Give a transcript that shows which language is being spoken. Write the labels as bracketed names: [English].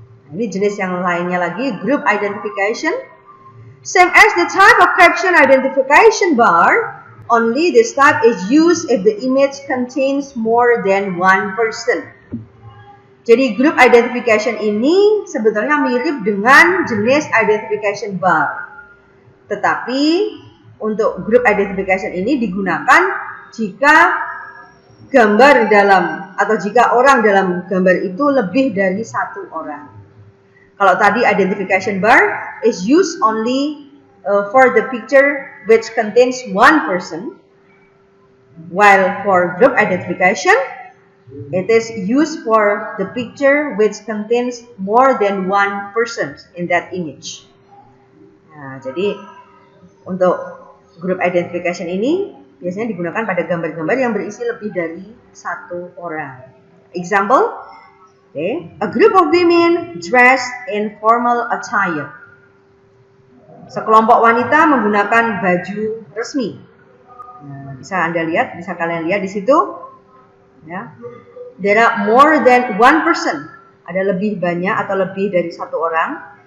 [Indonesian] Ini jenis yang lainnya lagi, group identification. [English] Same as the type of caption identification bar, only this type is used if the image contains more than one person. [Indonesian] Jadi group identification ini sebetulnya mirip dengan jenis identification bar. Tetapi untuk group identification ini digunakan jika gambar dalam atau jika orang dalam gambar itu lebih dari satu orang. Kalau tadi [English] identification bar is used only for the picture which contains one person, while for group identification it is used for the picture which contains more than one person in that image. [Indonesian] Nah, jadi untuk group identification ini biasanya digunakan pada gambar-gambar yang berisi lebih dari satu orang. [English] Example, okay, a group of women dressed in formal attire. [Indonesian] Sekelompok wanita menggunakan baju resmi. Nah, bisa Anda lihat, bisa kalian lihat di situ. Ya. [English] There are more than one person. [Indonesian] Ada lebih banyak atau lebih dari satu orang.